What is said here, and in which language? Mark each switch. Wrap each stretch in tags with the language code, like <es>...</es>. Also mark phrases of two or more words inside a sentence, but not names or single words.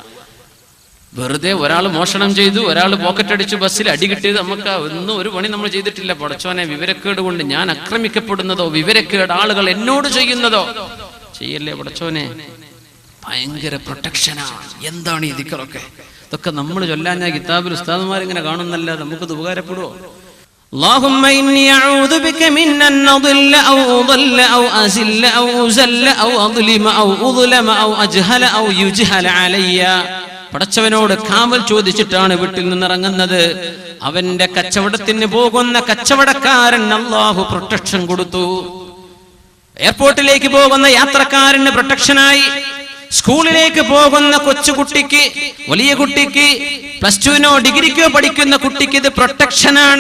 <ml>വെറുതെ ഒരാൾ മോഷണം ചെയ്തു, ഒരാൾ പോക്കറ്റ് അടിച്ചു, ബസ്സിൽ അടി കിട്ടിയത്, നമുക്ക് ഒന്നും ഒരു പണി നമ്മൾ ചെയ്തിട്ടില്ല പടച്ചോനെ. വിവരക്കേട് കൊണ്ട് ഞാൻ ആക്രമിക്കപ്പെടുന്നതോ വിവരക്കേട് ആളുകൾ എന്നോട് ചെയ്യുന്നതോ ചെയ്യല്ലേ പടച്ചോനെ. ഭയങ്കര പ്രൊട്ടക്ഷനാണ്. എന്താണ് ഈ ദിക്റൊക്കെ? ഇതൊക്കെ നമ്മൾ ചൊല്ലാൻ ഞാൻ കിതാബിൽ ഉസ്താദുമാരിങ്ങനെ കാണുന്നല്ലാതെ നമുക്കത് ഉപകാരപ്പെടുവോ?</ml> <ar>اللهم إني أعوذ بك من أن أضل أو أضل أو أزل أو أزل أو أظلم أو أظلم أو أجهل أو يجهل علي.</ar> <ml>പടച്ചവനോട് കാവൽ ചോദിച്ചിട്ടാണ് വീട്ടിൽ നിന്നിറങ്ങുന്നത്. അവന്റെ കച്ചവടത്തിന് പോകുന്ന കച്ചവടക്കാരൻ അല്ലാഹു പ്രൊട്ടക്ഷൻ കൊടുത്തു. എയർപോർട്ടിലേക്ക് പോകുന്ന യാത്രക്കാരന് പ്രൊട്ടക്ഷനായി, സ്കൂളിലേക്ക് പോകുന്ന കൊച്ചുകുട്ടിക്ക്, വലിയ കുട്ടിക്ക്, +2നോ ഡിഗ്രിക്കോ പഠിക്കുന്ന കുട്ടിക്ക് ഇത് പ്രൊട്ടക്ഷനാണ്.</ml>